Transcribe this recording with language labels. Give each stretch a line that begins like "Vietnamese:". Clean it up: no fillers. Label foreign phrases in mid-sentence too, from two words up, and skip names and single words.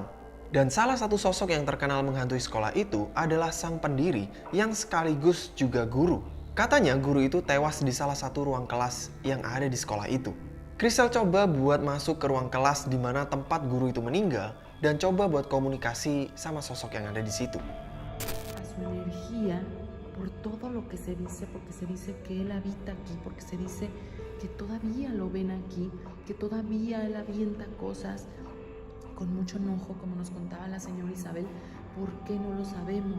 Indonesian: Dan salah satu sosok yang terkenal menghantui sekolah itu adalah sang pendiri yang sekaligus juga guru. Katanya guru itu tewas di salah satu ruang kelas yang ada di sekolah itu. Chriselle coba buat masuk ke ruang kelas di mana tempat guru itu meninggal dan coba buat komunikasi sama sosok yang ada di situ.
Spanish: A su energía por todo lo que se dice, porque se dice que él habita aquí, porque se dice que todavía lo ven aquí, que todavía él avienta cosas con mucho enojo, como nos contaba la señora Isabel. ¿Por qué no lo sabemos?